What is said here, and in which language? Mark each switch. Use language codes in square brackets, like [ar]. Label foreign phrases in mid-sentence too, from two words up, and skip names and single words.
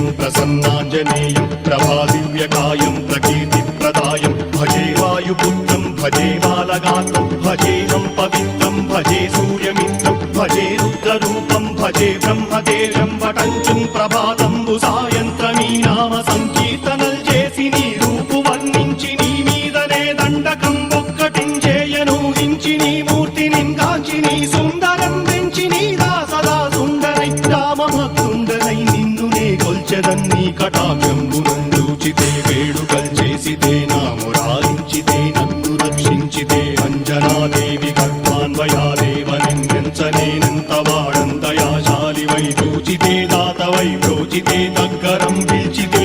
[sa] प्रसन्नाञ्जनेयं प्रभादिव्यकायं प्रकीर्तिप्रदायं भजे वायुपुत्रं भजे बालगात्रं भजेहं पवित्रं भजे सूर्यमित्रं भजे रुद्ररूपं भजे ब्रह्मदेवं वटञ्चुं प्रभाతంబు [te] సాయంత్రమీ నామ సంకీర్తనల్ చేసి నీ రూపు వర్ణించి నీ మీదనే దండకం ఒక్కటించేయను హించి నీ మూర్తిని కాంచి నీ సుందరం పెంచి నీ దాసదా సుందరై రామభక్తుండనై నిన్నునే కొల్చెదన్ని కటాక్షంబునందూచితే వేడుకల్ చేసితే నా మురారించితే నన్ను రక్షించితే అంజనాదేవి గర్భాన్వయాదేవనించనేనంత వాడంతయాశాలివై చూచితే దాతవై ప్రోచితే దగ్గరం పిలిచితే